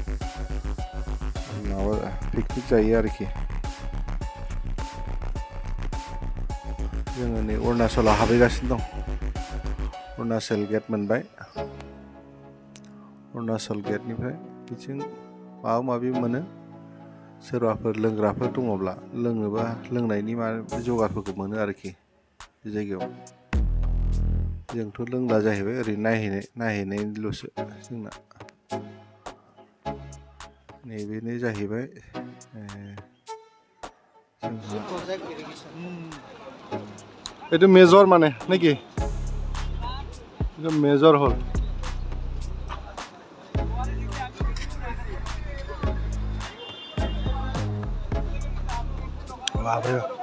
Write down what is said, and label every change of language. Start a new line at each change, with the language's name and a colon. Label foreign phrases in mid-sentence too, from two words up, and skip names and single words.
Bodo: माबा पिकनिक जायो आरोखि जोङो नै अरुणाचलाव हाबहैगासिनो दं अरुणाचल गेट मोनबाय अरुणाचल गेटनिफ्राय बिथिं माबा माबि मोनो सोरबाफोर लोंग्राफोर दङब्ला लोङोबा लोंनायनि जगारफोरखौ मोनो आरोखि बे जायगायाव जोंथ' लोंला जाहैबाय ओरैनो नायहैनायल'सो जोंना नैबेनो जाहैबाय
Bangla: এটা মেজর মানে নাকি এটা মেজর হল বাপরে